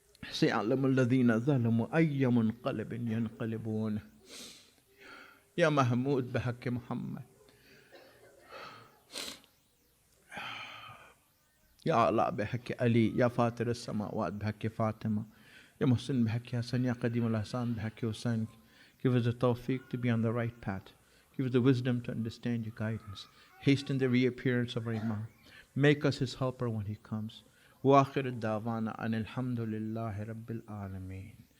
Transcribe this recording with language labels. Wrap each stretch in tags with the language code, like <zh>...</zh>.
<ar>سيعلم الذين ظلموا أي منقلب ينقلبون. يا محمود بحق محمد، يا علاء بحق علي، يا فاطر السماوات بحق فاطمة، يا محسن بحق حسن، يا قديم الحسن بحق حسين.</ar> <en>Give us the tawfiq to be on the right path. Give us the wisdom to understand your guidance. Hasten the reappearance of our Imam. Make us his helper when he comes.</en> <ar>وآخر الدعوانا أن الحمد لله رب العالمين.</ar>